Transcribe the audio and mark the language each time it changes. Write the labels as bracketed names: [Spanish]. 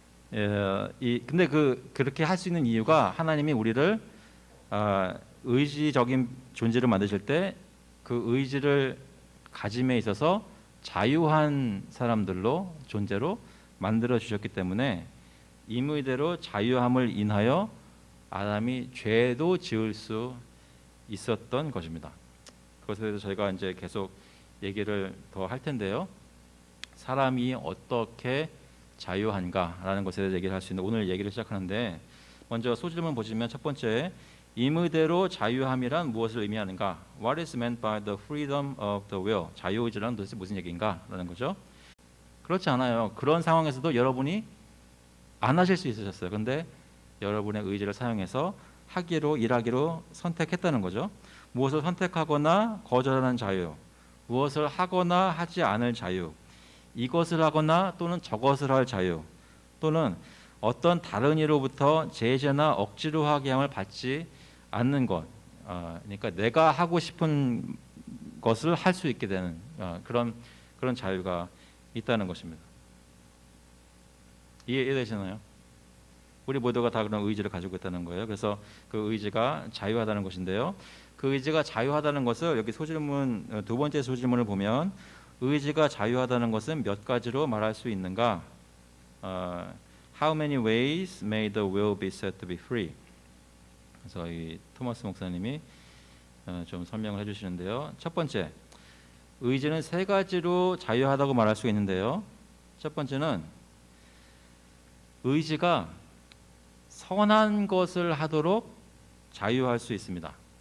[Korean] 근데 그렇게 할 수 있는 이유가 하나님이 우리를 의지적인 존재를 만드실 때 그 의지를 가짐에 있어서 자유한 사람들로 존재로 만들어 주셨기 때문에 임의대로 자유함을 인하여 아담이 죄도 지을 수 있었던 것입니다. 그것에 대해서 저희가 이제 계속 얘기를 더 할 텐데요. 사람이 어떻게 자유한가라는 것에 대해서 얘기를 할 수 있는 오늘 얘기를 시작하는데, 먼저 소질문 보시면 첫 번째, 임의대로 자유함이란 무엇을 의미하는가? [English] What is meant by the freedom of the will? [Korean] 자유의지란 도대체 무슨 얘기인가? 라는 거죠. 그렇지 않아요. 그런 상황에서도 여러분이 안 하실 수 있으셨어요. 근데 여러분의 의지를 사용해서 하기로 일하기로 선택했다는 거죠. 무엇을 선택하거나 거절하는 자유, 무엇을 하거나 하지 않을 자유, 이것을 하거나 또는 저것을 할 자유, 또는 어떤 다른 이로부터 제재나 억지로 하게 함을 받지 않는 것, 그러니까 내가 하고 싶은 것을 할 수 있게 되는 그런 자유가 있다는 것입니다. 이해되시나요? 우리 모두가 다 그런 의지를 가지고 있다는 거예요. 그래서 그 의지가 자유하다는 것인데요. 그 의지가 자유하다는 것을 여기 소질문 두 번째 소질문을 보면 의지가 자유하다는 것은 몇 가지로 말할 수 있는가? [English] How many ways may the will be said to be free? [Korean] 그래서 이 토마스 목사님이 좀 설명을 해주시는데요. 첫 번째, 의지는 세 가지로 자유하다고 말할 수 있는데요. 첫 번째는 의지가 선한 것을 하도록 자유할 수 있습니다.